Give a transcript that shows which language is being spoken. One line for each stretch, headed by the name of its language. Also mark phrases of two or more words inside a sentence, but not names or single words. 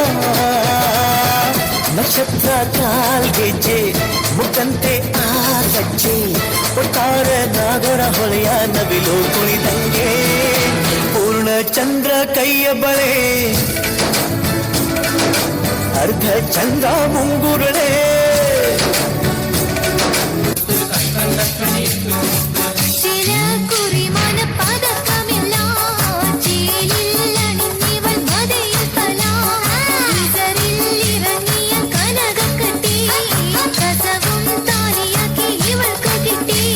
Kannada: ನಕ್ಷತ್ರ ಕಾಲ್ಗೆಜ್ಜೆ ಮುಖಂತೆ ಆ ಸಜ್ಜೆ ಒಟ್ಟಾರೆ ನಾಗರ ಹೊಳೆಯ ನವಿಲು ಕುಣಿದಂಗೆ ಪೂರ್ಣ ಚಂದ್ರ ಕೈಯ ಬಳೆ ಅರ್ಧ ಚಂದ್ರ ಮುಂಗುರುಳೆ
Malayalam: ചില കുറിമാന പതക്കമില്ല ചേലില്ല നിന്നിവൾ മതയിൽ തല ഇസറിൽ ഇറങ്ങിയ കനകക്കട്ടി കസവും താലിയാക്കി ഇവൾക്ക് കിട്ടി